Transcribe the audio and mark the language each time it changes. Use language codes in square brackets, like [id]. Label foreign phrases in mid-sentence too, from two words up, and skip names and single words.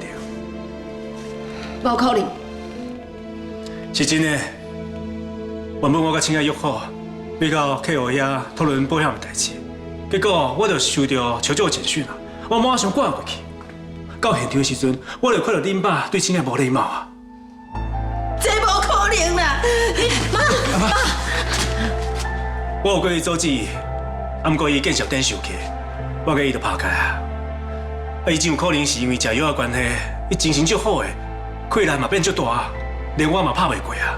[nan] 无可能。是真的，原本我甲亲爱约好。要到客户遐讨论保险的代志，结果我就收到求救简讯啊，我马上赶过去。到现场的时阵，我就看到恁爸对亲爱无礼貌啊。这无可能啦！妈，我有跟伊阻止伊，啊，毋过伊见笑点生气，我甲伊就拍开啊。啊，伊真有可能是因为食药的关系，伊精神足好的，气力嘛变足大，连我嘛拍袂过啊。